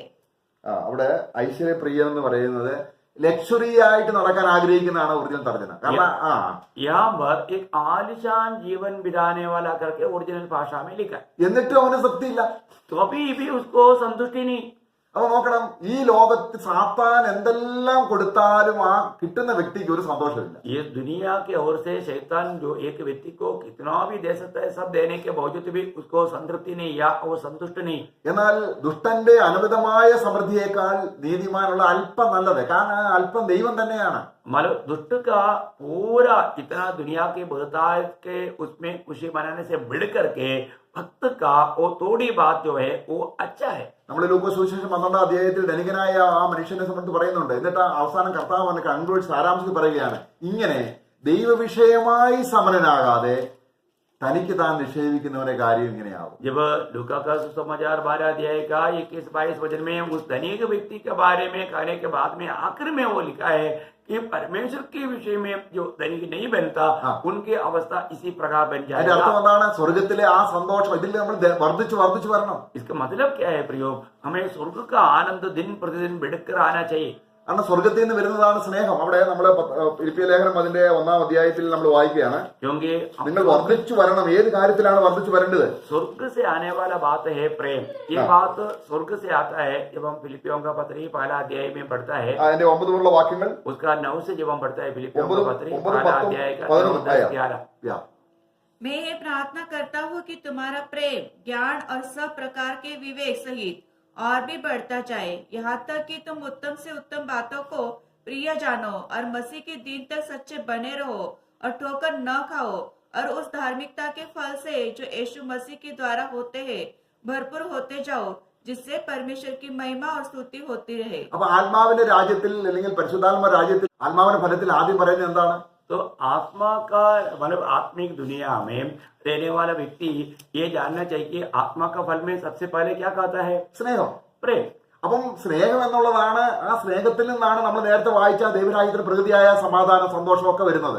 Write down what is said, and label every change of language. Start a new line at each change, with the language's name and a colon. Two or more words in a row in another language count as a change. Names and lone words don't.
Malayalam: അവിടെ ഐശ്വര്യപ്രിയം എന്ന് പറയുന്നത് ലക്ഷറി ആയിട്ട് നടക്കാൻ ആഗ്രഹിക്കുന്നതാണ് ഒറിജിനൽ തർജ്ജമ. കാരണം
Hindi: यहाँ पर एक आलिशान जीवन बिताने वाला करके ओरिजिनल भाषा में लिखा है.
Malayalam: എന്നിട്ടും അവന് തൃപ്തിയില്ല.
Hindi: तो अभी भी उसको संतुष्टि नहीं.
Malayalam: അപ്പൊ നോക്കണം, ഈ ലോകത്ത് സാത്താൻ എന്തെല്ലാം കൊടുത്താലും ആ കിട്ടുന്ന വ്യക്തിക്ക് ഒരു സന്തോഷമില്ല.
Hindi: ये दुनिया के ओर से शैतान जो एक व्यक्ति को कितना भी दे सकता है, सब देने के बावजूद भी उसको संतृप्ति नहीं या वो संतुष्ट नहीं.
Malayalam: എന്നാൽ ദുഷ്ടന്റെ അനവധമായ സമൃദ്ധിയേക്കാൾ നീതിമാനുള്ള അല്പം നല്ലത്. കാരണം ആ അല്പം ദൈവം തന്നെയാണ്.
Hindi: मतलब दुष्ट का पूरा इतना दुनिया के बहुतायत के उसमें खुशी मनाने से बढ़ करके भक्त का वो थोड़ी बात जो है वो अच्छा है.
Malayalam: നമ്മൾ ലൂക്കോസ് സുവിശേഷം 12-ാം അധ്യായത്തിൽ ധനികനായ ആ മനുഷ്യനെ സംബന്ധിച്ച് പറയുന്നുണ്ട്. എന്നിട്ട് അവസാനം കർത്താവ് അവനെ കൺക്ലൂഡ് സാരാംശത്തിൽ പറയുകയാണ്, ഇങ്ങനെ ദൈവവിഷയമായി സമരനാകാതെ തനിക്ക് താൻ നിക്ഷേപിക്കുന്നവന്റെ കാര്യം ഇങ്ങനെയാവും.
Hindi: जब लूका का सुसमाचार 12 अध्याय का 21-22 वचन में उस धनिक व्यक्ति के बारे में कहने के बाद में आखिर में वो लिखा है कि परमेश्वर के विषय में जो धनिक नहीं बनता उनकी अवस्था इसी प्रकार बन
Malayalam: അതിന്റെ
Hindi: जाएगा.
Malayalam: അർത്ഥം എന്താണ്? സ്വർഗത്തിലെ ആ സന്തോഷം ഇതിൽ നമ്മൾ വർദ്ധിച്ചു വർദ്ധിച്ചു വരണം.
Hindi: इसका मतलब क्या है प्रियो? हमें स्वर्ग का आनंद दिन प्रतिदिन बढ़कर आना चाहिए.
Malayalam: കാരണം സ്വർഗത്തിൽ നിന്ന് വരുന്നതാണ് സ്നേഹം. അവിടെ നമ്മള് ഫിലിപ്പിയ ലേഖനം അതിന്റെ 1-ാം അധ്യായത്തിൽ നമ്മൾ വായിക്കുകയാണ്,
Hindi: क्योंकि
Malayalam: നിങ്ങൾ വർദ്ധിച്ചു വരണം. ഏത് കാര്യത്തിലാണ് വർദ്ധിച്ചു വരേണ്ടത്?
Hindi: स्वर्ग से आने वाला बात है प्रेम. ये बात स्वर्ग से आता है जब हम फिलिपियों का पत्री 1 अध्याय में पढ़ता है.
Malayalam: അതിന്റെ 9 മുതലുള്ള വാക്യങ്ങൾ,
Hindi: उसका 9 से जब हम पढ़ता है फिलिपियों का पत्री 9, 1 अध्याय का 9, 10, 11. मैं ये प्रार्थना करता हूँ कि तुम्हारा प्रेम ज्ञान और सब प्रकार के विवेक सहित और भी बढ़ता जाए, यहाँ तक कि तुम उत्तम से उत्तम बातों को प्रिय जानो और मसीह के दिन तक सच्चे बने रहो और ठोकर न खाओ, और उस धार्मिकता के फल से जो यीशु मसीह के द्वारा होते हैं भरपूर होते जाओ, जिससे परमेश्वर की महिमा और स्तुति होती रहे.
Malayalam: അപ്പൊ ആത്മാവിന്റെ രാജ്യത്തിൽ അല്ലെങ്കിൽ പരിശുദ്ധാത്മ രാജ്യത്തിൽ ആത്മാവിന്റെ ഫലത്തിൽ ആദ്യം പറയുന്നത് എന്താണ്?
Hindi: तो आत्मा का मतलब आत्मिक दुनिया में रहने वाला व्यक्ति ये जानना चाहिए कि आत्मा का फल में सबसे पहले क्या कहता है?
Malayalam: സ്നേഹം.
Hindi: प्रेम.
Malayalam: അപ്പം സ്നേഹം എന്നുള്ളതാണ്, ആ സ്നേഹത്തിൽ നിന്നാണ് നമ്മൾ നേരത്തെ വായിച്ച ദൈവരാജ്യത്തിന് പ്രകൃതിയായ സമാധാനം, സന്തോഷമൊക്കെ വരുന്നത്.